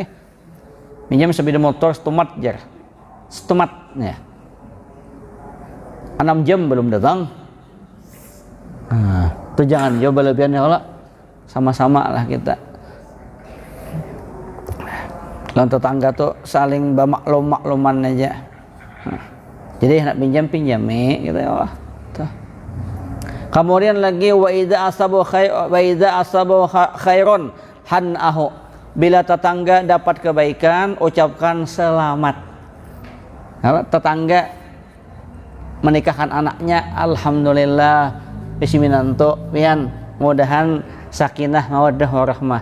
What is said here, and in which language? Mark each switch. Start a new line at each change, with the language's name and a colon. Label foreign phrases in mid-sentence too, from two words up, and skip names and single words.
Banjar: Minjam sepeda motor setumat jar ya 6 jam belum datang, nah tuh jangan jauh berlebihan
Arabic: ya Allah,
Banjar: sama-sama lah kita lawan tetangga tuh saling makluman aja. Jadi nak pinjami gitu
Arabic: ya Allah.
Banjar: Tuh. Kemudian lagi
Arabic: wa idza asabu khairon hanahu.
Banjar: Bila tetangga dapat kebaikan, ucapkan selamat. Tetangga menikahkan anaknya, alhamdulillah bisminanto pian, mudahan
Arabic: sakinah mawaddah warahmah.